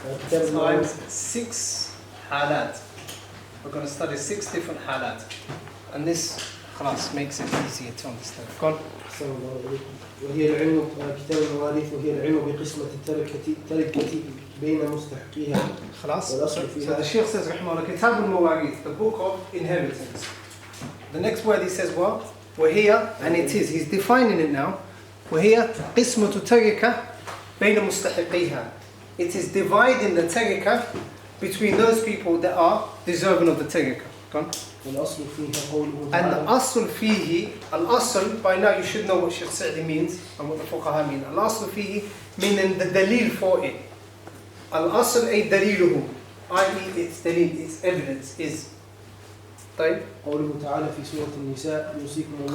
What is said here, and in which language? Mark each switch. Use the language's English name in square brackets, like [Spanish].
[English] Times 6 halat. We're going to study 6 different halat. And this class makes it easier to understand. Go on. [Arabic] وهي العلم كتاب المواريث وهي العلم بقسمة التركة بين مستحقيها. خلاص. والأصل [English] So [Arabic] فيها. [English] the Sheikh says, [Arabic] رحمه الله, كتاب المواريث, [English] the book of inheritance. The next word he says what? وهي, and it is, he's defining it now. [Arabic] وهي قسمة التركة بين مستحقيها. [English] It is dividing the tarikah between those people that are deserving of the tarikah. Go on. [Arabic] والأصل فيها قوله [English] And [Arabic] تعالى. [English] the asl fihi, al-asl, by now you should know what Shaykh Sa'di means and what the fuqaha mean. Al-asl fihi, meaning the dalil for it. Al-asl ay daliluhu, i.e. its dalil, its evidence is. [Arabic] طيب. قوله تعالى في سورة النساء يوصيكم الله